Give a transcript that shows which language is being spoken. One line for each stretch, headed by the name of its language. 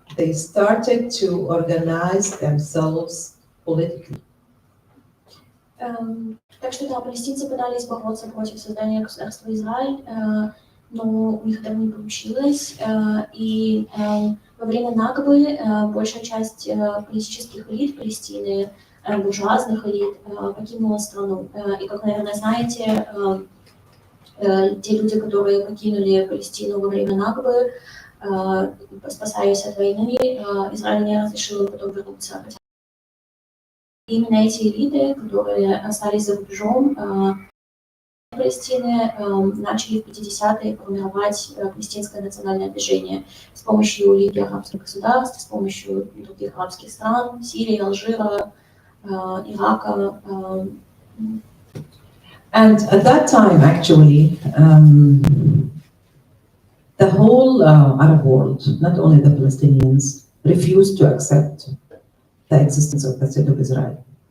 English: They started to organize themselves politically.
Russian: Так что да, палестинцы пытались бороться против создания государства Израиль, но у них это не получилось. И во время Накбы большая часть политических элит Палестины, буржуазных элит, покинула страну. И, как, наверное, знаете, те люди, которые покинули Палестину во время Накбы, спасаясь от войны, Израиль не разрешил им потом вернуться. Именно эти элиты, которые остались за рубежом Палестины, начали в 50-е формировать палестинское национальное движение с помощью Лиги арабских государств, с помощью других арабских стран, Сирии, Алжира, Ирака.
English: And at that time, actually, the whole Arab world, not only the Palestinians, refused to accept the existence of the State of Israel.